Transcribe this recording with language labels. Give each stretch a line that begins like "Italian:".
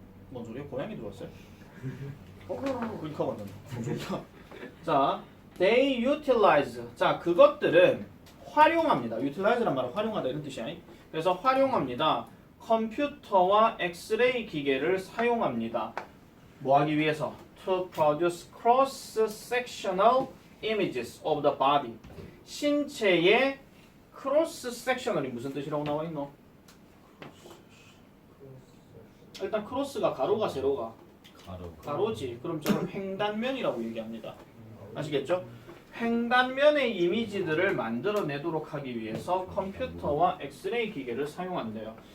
Korean: 뭔 소리야? 고양이 들어왔어요? 그니까 완전. 자,
English: they utilize.
Korean: 자, 그것들은 활용합니다. utilize란 말은 활용하다 이런 뜻이야. 그래서 활용합니다. 컴퓨터와 엑스레이 기계를 사용합니다. 뭐 하기 위해서?
English: To produce cross-sectional images of the body.
Korean: 신체의 cross-sectional이 무슨 뜻이라고 나와 있노? 일단 크로스가 가로가 세로가 가로지. 그럼 저는 횡단면이라고 얘기합니다. 아시겠죠? 횡단면의 이미지들을 만들어내도록 하기 위해서 컴퓨터와 엑스레이 기계를 사용한대요.